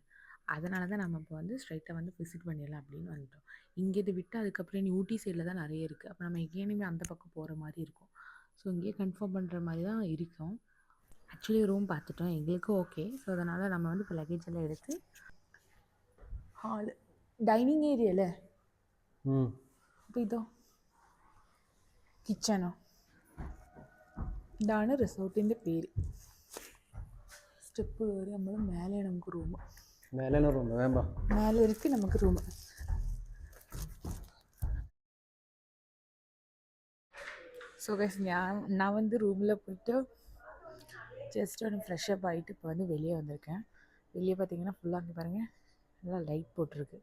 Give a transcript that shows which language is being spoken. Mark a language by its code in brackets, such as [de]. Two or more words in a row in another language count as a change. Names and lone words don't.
[ta] அதனால தான் நம்ம இப்போ வந்து ஸ்ட்ரைட்டாக வந்து விசிட் பண்ணிடலாம் அப்படின்னு வந்துட்டோம். இங்கேருந்து விட்டு அதுக்கப்புறம் இனி ஊட்டி சைடில் தான் நிறைய இருக்குது. அப்போ நம்ம எங்கேயுமே அந்த பக்கம் போகிற மாதிரி இருக்கும். ஸோ இங்கேயே கன்ஃபார்ம் பண்ணுற மாதிரி தான் இருக்கும். ஆக்சுவலி ரூம் பார்த்துட்டோம், எங்களுக்கு ஓகே. ஸோ அதனால் நம்ம வந்து இப்போ லக்கேஜ் எல்லாம் எடுத்து ஹால் [ml] ഡൈനിങ് ഏരിയ അല്ലേ. അപ്പോൾ ഇതോ കിച്ചണോ. ഇതാണ് റിസോർട്ടിൻ്റെ പേര്. സ്റ്റെപ്പ് കയറി നമ്മൾ മേലെ നമുക്ക് റൂം. [ta] மேலே இருக்குது நமக்கு ரூமு. ஸோ கைஸ் நான் வந்து ரூமில் போயிட்டு ஜஸ்ட் ஒன்று ஃப்ரெஷ்அப் ஆகிட்டு இப்போ வந்து வெளியே வந்திருக்கேன். வெளியே பார்த்தீங்கன்னா ஃபுல்லாக அங்கே பாருங்கள் நல்லா லைட் போட்டிருக்கு.